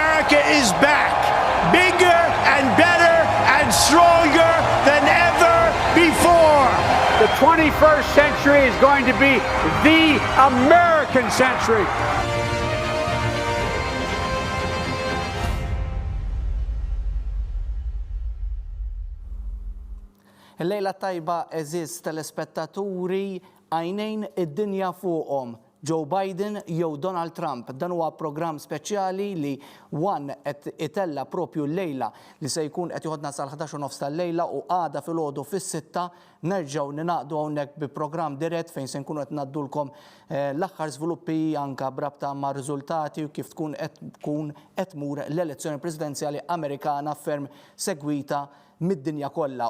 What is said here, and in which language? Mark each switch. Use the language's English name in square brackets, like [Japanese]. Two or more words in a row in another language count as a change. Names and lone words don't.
[English] America is back, bigger and better and stronger than ever before. The 21st century is going to be the American century. [Maltese] Il-lejla tajba eżiz telespettaturi għajnejn id-dinja fuqhom. Joe Biden jew Donald Trump. Dan huwa programm speċjali li qed itella propju l-lejla li se jkun qed joħodna sal-11:30 tal-lejla u għada filgħodu fis-6 nerġgħu ninaqdu hawnhekk bi programm dirett fejn se nkunu qed ngħaddulkom l-aħħar żviluppi anke brabta ma' riżultati u kif tkun qed tmur l-elezzjoni presidenzjali Amerikana ferm segwita mid-dinja kollha.